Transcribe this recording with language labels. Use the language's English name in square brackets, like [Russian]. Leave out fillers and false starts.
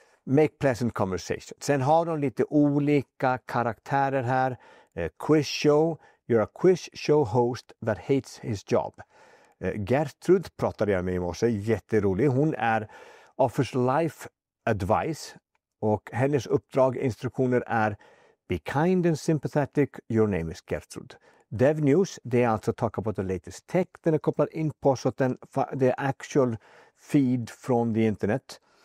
[English] Make pleasant conversation. [Swedish] Sen har de lite olika karaktärer här. [English] Quiz show. You're a quiz show host that hates his job. [Swedish] Gertrud pratade jag med i morse. Jätterolig. Hon [English] offers life advice. [Swedish] Och hennes instruktioner är: [English] be kind and sympathetic, your name is Gertrud. [Swedish] Dev News, det är alltså [English] talk about the latest tech. [Swedish] Den är kopplad in på så att det är [English] actual feed [Swedish] från [English] the internet.